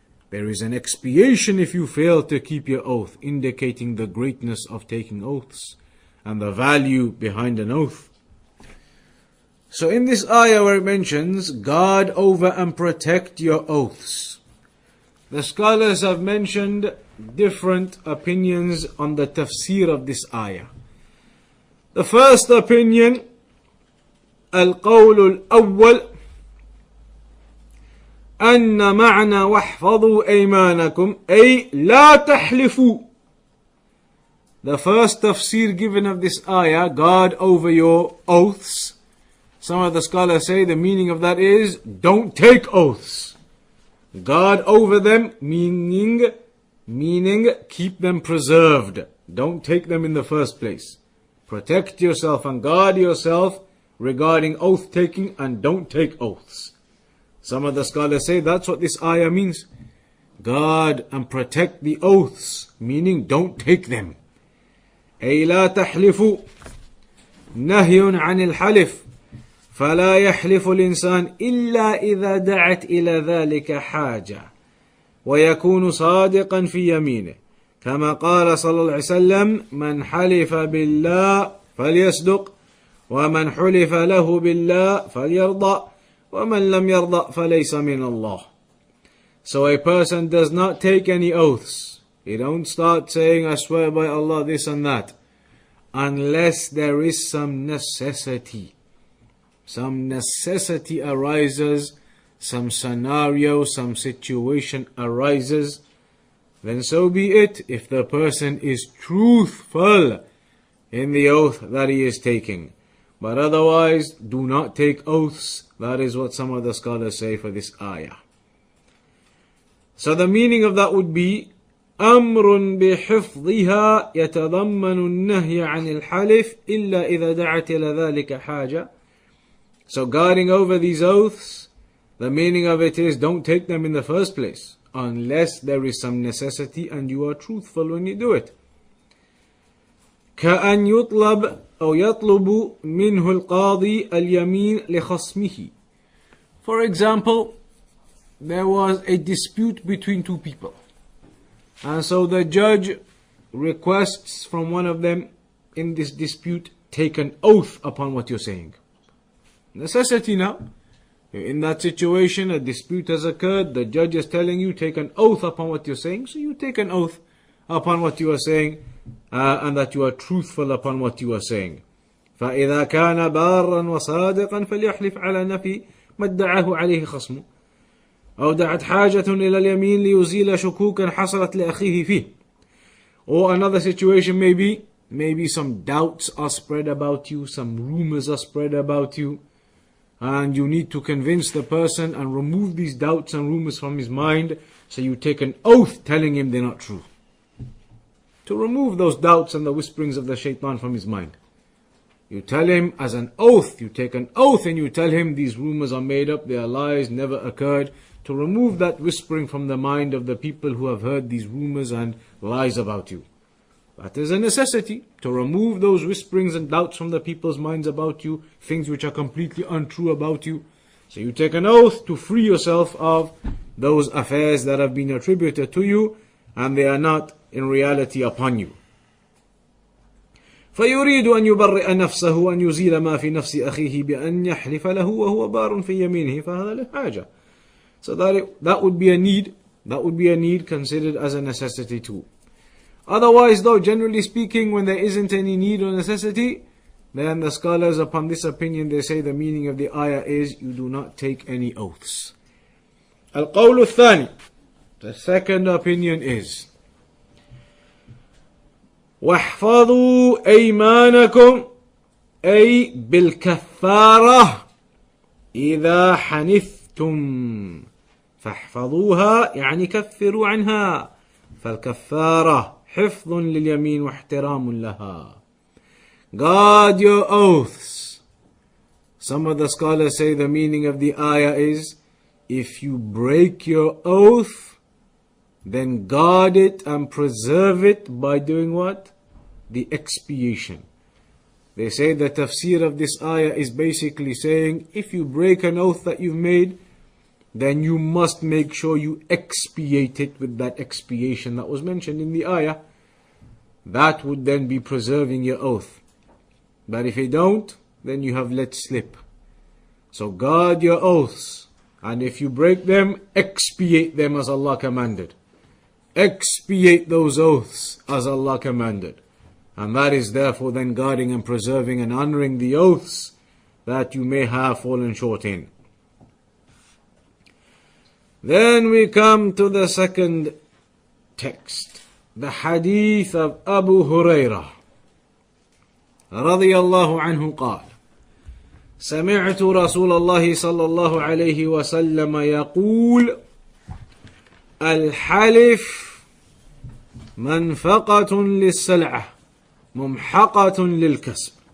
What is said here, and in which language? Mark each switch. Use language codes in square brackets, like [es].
[en] There is an expiation if you fail to keep your oath, indicating the greatness of taking oaths and the value behind an oath. So in this ayah where it mentions, guard over and protect your oaths, the scholars have mentioned different opinions on the tafsir of this ayah. The first opinion, [ar] القول الأول أن معنى واحفظوا أيمانكم أي لا تحلفوا. [en] The first tafsir given of this ayah, guard over your oaths. Some of the scholars say the meaning of that is don't take oaths. Guard over them, meaning keep them preserved. Don't take them in the first place. Protect yourself and guard yourself regarding oath taking and don't take oaths. Some of the scholars say that's what this ayah means. Guard and protect the oaths, meaning don't take them. [ar] أي لا تحلفوا نهي عن الحلف فلا يحلف الإنسان إلا إذا دعت إلى ذلك حاجة ويكون صادقا في يمينه كما قال صلى الله عليه وسلم من حلف بالله فليصدق ومن حلف له بالله فليرضى ومن لم يرضى فليس من الله. [en] So a person does not take any oaths. He don't start saying I swear by Allah this and that unless there is some necessity. Some necessity arises, some scenario, some situation arises, then so be it if the person is truthful in the oath that he is taking. But otherwise, do not take oaths. That is what some of the scholars say for this ayah. So the meaning of that would be [ar] أمر بحفظها يتضمن النهي عن الحلف إلا إذا دعت إلى ذلك حاجة. [en] So guarding over these oaths, the meaning of it is don't take them in the first place unless there is some necessity and you are truthful when you do it. [ar] كأن يطلب أو يطلب منه القاضي اليمين لخصمه. [en] For example, there was a dispute between two people. And so the judge requests from one of them in this dispute, take an oath upon what you're saying. Necessity now. In that situation, a dispute has occurred, the judge is telling you, take an oath upon what you're saying. So you take an oath upon what you are saying, and that you are truthful upon what you are saying. [ar] فإذا كان بارا وصادقا فليحلف على نفي ما ادعاه عليه خصمه أو دعت حاجة إلى اليمين ليزيل شكوكا حصلت لأخيه فيه. [en] Or another situation maybe some doubts are spread about you, some rumors are spread about you, and you need to convince the person and remove these doubts and rumors from his mind, so you take an oath telling him they're not true. To remove those doubts and the whisperings of the shaitan from his mind. You tell him as an oath, you take an oath and you tell him these rumors are made up, they are lies, never occurred, to remove that whispering from the mind of the people who have heard these rumors and lies about you. That is a necessity, to remove those whisperings and doubts from the people's minds about you, things which are completely untrue about you. So you take an oath to free yourself of those affairs that have been attributed to you and they are not in reality upon you. [ar] فيريد أن يبرئ نفسه وأن يزيل ما في نفس أخيه بأن يحلف له وهو بار في يمينه فهذا لحاجة. [en] So that would be a need considered as a necessity too. Otherwise though, generally speaking, when there isn't any need or necessity, then the scholars upon this opinion, they say the meaning of the ayah is you do not take any oaths. [ar] القول الثاني, [en] the second opinion is [ar] واحفظوا أيمانكم أي بالكفارة إذا حنثتم فاحفظوها يعني كفروا عنها فالكفارة حفظ لليمين واحترام لها. [en] Guard your oaths Some of the scholars say the meaning of the ayah is, if you break your oath, then guard it and preserve it by doing what? The expiation. They say the tafsir of this ayah is basically saying, if you break an oath that you've made, then you must make sure you expiate it with that expiation that was mentioned in the ayah. That would then be preserving your oath. But if you don't, then you have let slip. So guard your oaths, and if you break them, expiate them as Allah commanded. Expiate those oaths as Allah commanded. And that is therefore then guarding and preserving and honoring the oaths that you may have fallen short in. Then we come to the second text, the hadith of Abu Hurairah [ar] رضي الله عنه قال: سمعت رسول الله صلى الله عليه وسلم يقول: الحلف منفقة للسلعة ممحقة للكسب.